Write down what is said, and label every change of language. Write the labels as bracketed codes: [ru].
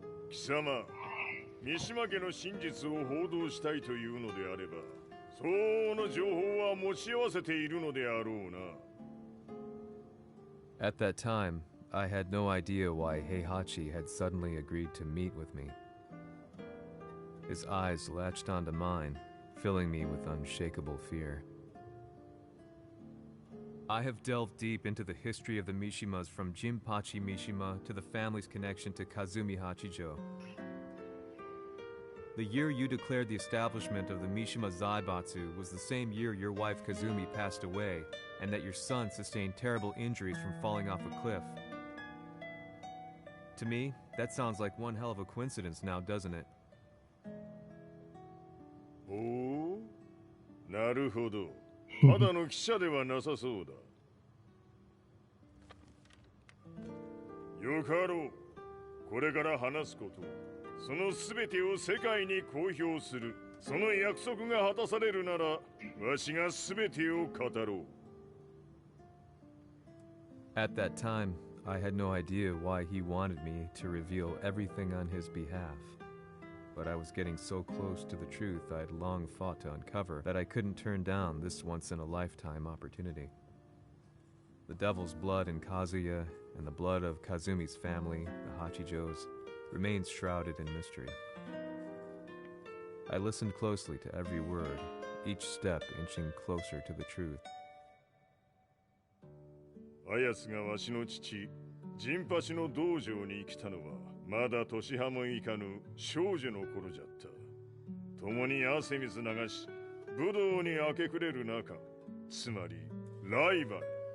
[ja] Kisama, Mishima 家の真実を報道したいというのであれば、相応の情報は持ち合わせているのであろうな。 [en] At that time, I had no idea why Heihachi had suddenly agreed to meet with me. His eyes latched onto mine, filling me with unshakable fear. I have delved deep into the history of the Mishimas from Jinpachi Mishima to the family's connection to Kazumi Hachijo. The year you declared the establishment of the Mishima Zaibatsu was the same year your wife Kazumi passed away, and that your son sustained terrible injuries from falling off a cliff. To me, that sounds like one hell of a coincidence now, doesn't it? [ja] Oh? なるほど。ただの記者ではなさそうだ。よかろう。これから話すこと、そのすべてを世界に公表する。その約束が果たされるなら、わしがすべてを語ろう。 [en] At that time, I had no idea why he wanted me to reveal everything on his behalf. But I was getting so close to the truth I'd long fought to uncover that I couldn't turn down this once-in-a-lifetime opportunity. The devil's blood in Kazuya and the blood of Kazumi's family, the Hachijos, remains shrouded in mystery. I listened closely to every word, each step inching closer to the truth. [ja] あやつがわしの父、ジンパチの道場に来たのは、まだ年端もいかぬ少女の頃じゃった。共に汗水流し、武道に明け暮れる中、つまりライバル。